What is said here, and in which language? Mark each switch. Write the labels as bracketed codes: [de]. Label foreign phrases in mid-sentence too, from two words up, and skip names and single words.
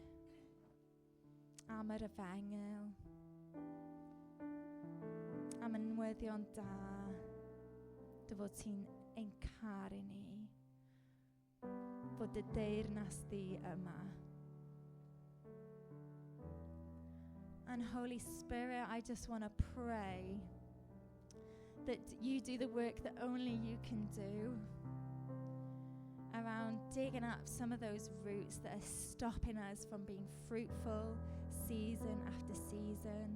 [cy] am yr efengil, am y newyddion da, dy fod ti'n ein caru ni, fod dy deyrnas di yma. [en] And Holy Spirit, I just want to pray that you do the work that only you can do, around digging up some of those roots that are stopping us from being fruitful season after season.